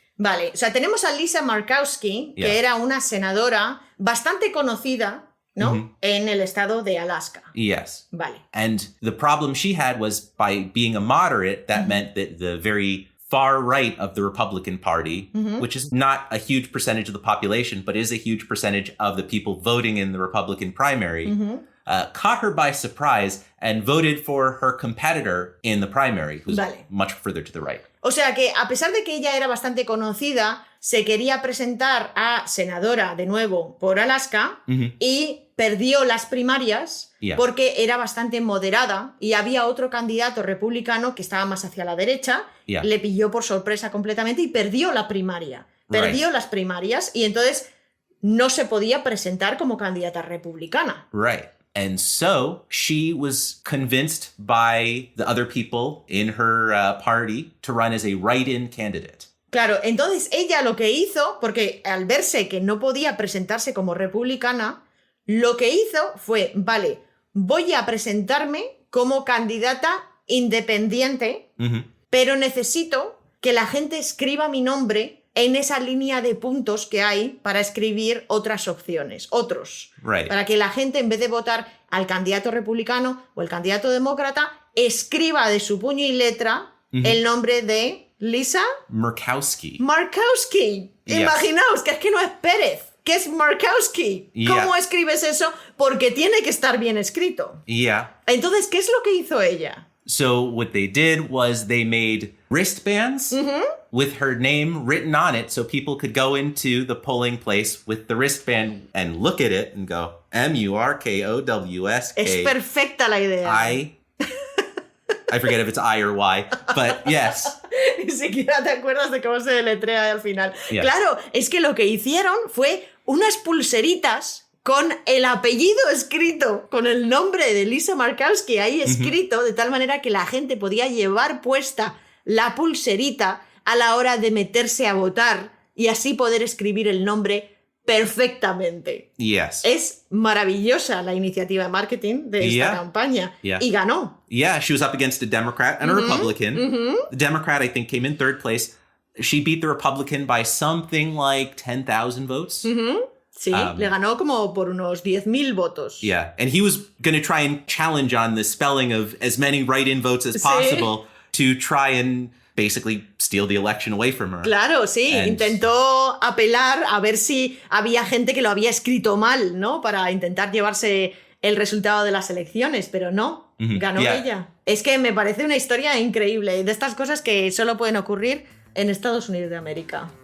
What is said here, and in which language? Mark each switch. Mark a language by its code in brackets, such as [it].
[es] Vale, o sea, tenemos a Lisa Murkowski, que [en] Yeah. [es] era una senadora bastante conocida, ¿no? En el estado de Alaska. [en] Yes. [es] Vale. [en] And the problem she had was by being a moderate, that meant that the very far right of the Republican Party, which is not a huge percentage of the population, but is a huge percentage of the people voting in the Republican primary, caught her by surprise and voted for her competitor in the primary, who's [es] Vale. [en] much further to the right. [es] O sea que, a pesar de que ella era bastante conocida, se quería presentar a senadora de nuevo por Alaska y perdió las primarias [en] Yeah. [es] porque era bastante moderada y había otro candidato republicano que estaba más hacia la derecha, [en] Yeah. [es] le pilló por sorpresa completamente y perdió la primaria. Perdió las primarias y entonces no se podía presentar como candidata republicana. [en] Right. And so she was convinced by the other people in her party to run as a write-in candidate. [es] Claro, entonces ella lo que hizo, porque al verse que no podía presentarse como republicana, lo que hizo fue, vale, voy a presentarme como candidata independiente, pero necesito que la gente escriba mi nombre en esa línea de puntos que hay para escribir otras opciones, otros. [en] Right. [es] Para que la gente, en vez de votar al candidato republicano o el candidato demócrata, escriba de su puño y letra el nombre de Lisa Murkowski. Markowski. [en] Yes. [es] Imaginaos que es que no es Pérez, que es Markowski. [en] Yeah. [es] ¿Cómo escribes eso? Porque tiene que estar bien escrito. [en] Yeah. [es] Entonces, ¿qué es lo que hizo ella? [en] So what they did was they made wristbands with her name written on it so people could go into the polling place with the wristband and look at it and go, M-U-R-K-O-W-S-K. [es] Es perfecta la idea. [en] I forget if it's I or Y, but yes. [es] Ni siquiera te acuerdas de cómo se deletrea al final. [en] Yeah. [es] Claro, es que lo que hicieron fue unas pulseritas con el apellido escrito, con el nombre de Lisa Markowski ahí escrito, de tal manera que la gente podía llevar puesta la pulserita a la hora de meterse a votar y así poder escribir el nombre perfectamente. [en] Yes. [es] Es maravillosa la iniciativa de marketing de esta campaña. [en] Yeah. [es] Y ganó. [en] Yeah, she was up against a Democrat and a Republican. The Democrat, I think, came in third place. She beat the Republican by something like 10,000 votes. [es] Sí, le ganó como por unos 10.000 votos. [en] Yeah, and he was going to try and challenge on the spelling of as many write-in votes as possible to try and basically steal the election away from her. [es] Claro, sí, intentó apelar a ver si había gente que lo había escrito mal, ¿no? Para intentar llevarse el resultado de las elecciones, pero no, ganó ella. Es que me parece una historia increíble, de estas cosas que solo pueden ocurrir en Estados Unidos de América.